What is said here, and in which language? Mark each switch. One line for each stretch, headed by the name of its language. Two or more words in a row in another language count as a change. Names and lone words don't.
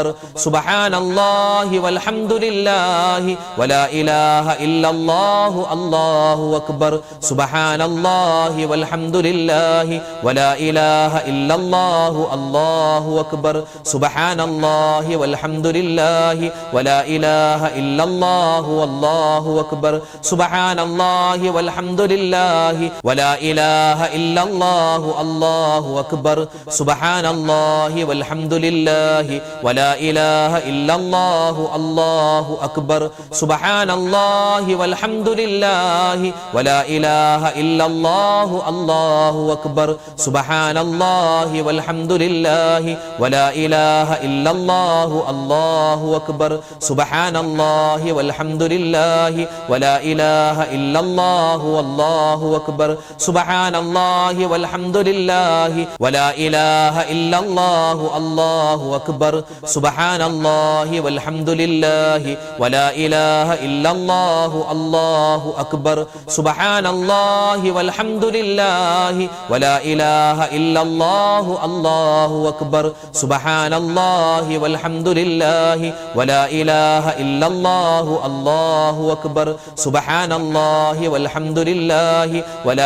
Arabic: سبحان الله والحمد لله ولا إله إلا الله الله أكبر. سبحان الله والحمد لله ولا إله إلا الله الله أكبر. سبحان الله والحمد لله لا إله إلا الله والله أكبر. سبحان الله والحمد لله ولا إله إلا الله الله أكبر. سبحان الله والحمد لله ولا إله إلا الله الله أكبر. سبحان الله والحمد لله ولا إله إلا الله الله أكبر. سبحان الله والحمد لله ولا إله إلا الله الله أكبر. سبحان الله والحمد لله ولا إله إلا الله والله أكبر سبحان الله والحمد لله ولا إله إلا الله الله أكبر سبحان الله والحمد لله ولا إله إلا الله الله أكبر سبحان الله والحمد لله ولا إله إلا الله الله أكبر سبحان الله والحمد لله ولا إله إلا الله الله أكبر سبحان الله والحمد لله ولا